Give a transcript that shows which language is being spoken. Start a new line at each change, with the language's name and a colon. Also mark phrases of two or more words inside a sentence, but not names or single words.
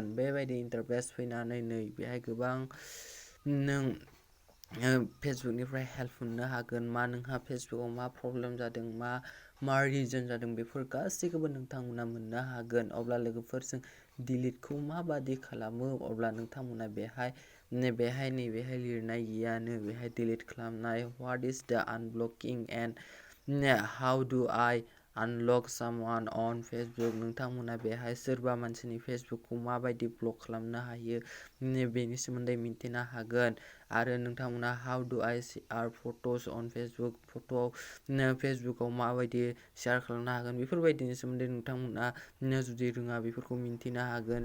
Bodo: बेबायदि इन्टारफेस फैनानै नै बेहाय गोबां नों फेसबुकनिफ्राय हेल्प मोननो हागोन। नोंहा फेसबुकआव मा प्रब्लेम जादों, मा रिजन जादों, बेफोर गासैखौबो नोंथांमोना मोननो हागोन। अब्ला लोगोफोर जों डिलिटखौ माबादि खालामो अब्ला नोंथांमोना बेहाय नैबेहाय लिरनाय गैयानो बेहाय डिलिट खालामनाय
English: what is the unblocking and how do I unlock someone on Facebook.
Bodo: नोंथांमोना बेहाय सोरबा मानसिनि फेसबुकखौ माबायदि ब्लक खालामनो हायो बेनि सोमोन्दै मिन्थिनो हागोन। आरो नोंथांमोना
English: how do I share photos on Facebook,
Bodo: फेसबुकआव माबायदि शेयार खालामनो हागोन बेफोरबायदिनि सोमोन्दै नोंथांमोना जुदि रोङा बेफोरखौ मिन्थिनो हागोन।